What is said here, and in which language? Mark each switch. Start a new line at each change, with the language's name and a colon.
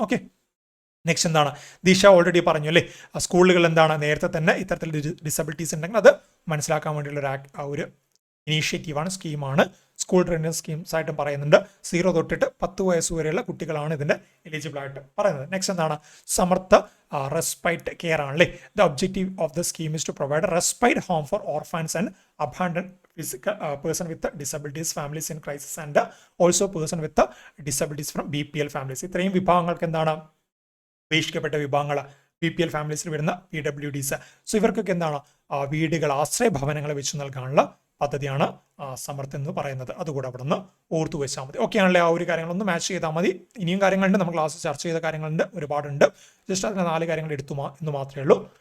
Malayalam: Okay, next എന്താണ് ദിശ already പറഞ്ഞു അല്ലേ. സ്കൂളുകൾ എന്താണ് നേരത്തെ തന്നെ ഇത്തരത്തിൽ ഡിസബിലിറ്റീസ് ഉണ്ടെങ്കിൽ അത് മനസ്സിലാക്കാൻ വേണ്ടിയുള്ള ഒരു ഇനീഷ്യേറ്റീവാണ്, സ്കീമാണ്. സ്കൂൾ ട്രെയിനിങ് സ്കീംസ് ആയിട്ടും പറയുന്നുണ്ട്. 0 തൊട്ടിട്ട് 10 വയസ്സ് വരെയുള്ള കുട്ടികളാണ് ഇതിന്റെ എലിജിബിൾ ആയിട്ട് പറയുന്നത്. നെക്സ്റ്റ് എന്താണ് സമർത്ഥ റെസ്പൈറ്റ് കെയർ ആണല്ലേ.
English: The objective of the scheme is to provide respite home for orphans and abandon physical person with disabilities, families in crisis and also person with disabilities from BPL families.
Malayalam: ഇത്രയും വിഭാഗങ്ങൾക്ക് എന്താണ് ഉപേക്ഷിക്കപ്പെട്ട വിഭാഗങ്ങൾ, BPL ഫാമിലീസിൽ വരുന്ന PWDs. So ഇവർക്കൊക്കെ എന്താണ് വീടുകൾ, ആശ്രയ ഭവനങ്ങൾ വെച്ച് നൽകാനുള്ള പദ്ധതിയാണ് സമർത്ഥ എന്ന് പറയുന്നത്. അതുകൂടെ അവിടെ നിന്ന് ഓർത്തു വെച്ചാൽ മതി. ഓക്കെ ആണല്ലേ. ആ ഒരു കാര്യങ്ങളൊന്ന് മാച്ച് ചെയ്താൽ മതി. ഇനിയും കാര്യങ്ങളുണ്ട്, നമ്മൾ ക്ലാസ് ചർച്ച ചെയ്ത കാര്യങ്ങളുണ്ട്, ഒരുപാടുണ്ട്. ജസ്റ്റ് അതിന് 4 കാര്യങ്ങൾ എടുത്തു എന്ന് മാത്രമേ ഉള്ളൂ.